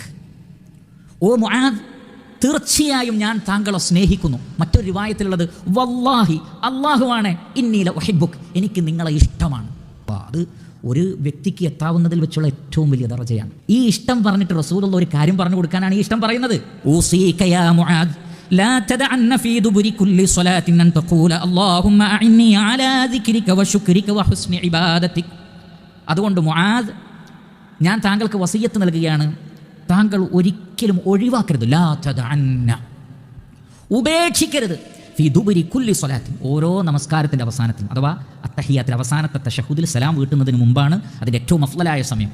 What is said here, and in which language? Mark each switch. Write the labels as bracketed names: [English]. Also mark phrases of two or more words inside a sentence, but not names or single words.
[Malayalam] ഓ മുആദ്, തീർച്ചയായും ഞാൻ താങ്കളെ സ്നേഹിക്കുന്നു. മറ്റൊരു റിവായത്തിലുള്ളത് വല്ലാഹി, അല്ലാഹുവാണ്, [Arabic] إني لأحبك, [Malayalam] എനിക്ക് നിങ്ങളെ ഇഷ്ടമാണ്. അത് ഒരു വ്യക്തിക്ക് എത്താവുന്നതിൽ വെച്ചുള്ള ഏറ്റവും വലിയ ദർജയാണ്. ഈ ഇഷ്ടം പറഞ്ഞിട്ട് റസൂലുള്ള ഒരു കാര്യം പറഞ്ഞു കൊടുക്കാനാണ് ഈ ഇഷ്ടം പറയുന്നത്. [Arabic] أوصيك يا معاذ لا تدعن في دبر كل صلاة أن تقول اللهم أعني على ذكرك وشكرك وحسن عبادتك. [Malayalam] അതുകൊണ്ട് മുആദ്, ഞാൻ താങ്കൾക്ക് വസിയത്ത് നൽകുകയാണ്, താങ്കൾ ഒരിക്കലും ഒഴിവാക്കരുത്, [Arabic] لا تدعن, [Malayalam] ഉപേക്ഷിക്കരുത്, [Arabic] في دبر كل صلاة, [Malayalam] ഓരോ നമസ്കാരത്തിൻ്റെ അവസാനത്തിലും, അഥവാ അത്തഹിയാത്തിൽ അവസാനത്തെ തശഹുദിൽ സലാം വീട്ടുന്നതിന് മുമ്പാണ് അതിൻ്റെ ഏറ്റവും അഫ്ളലായ സമയം.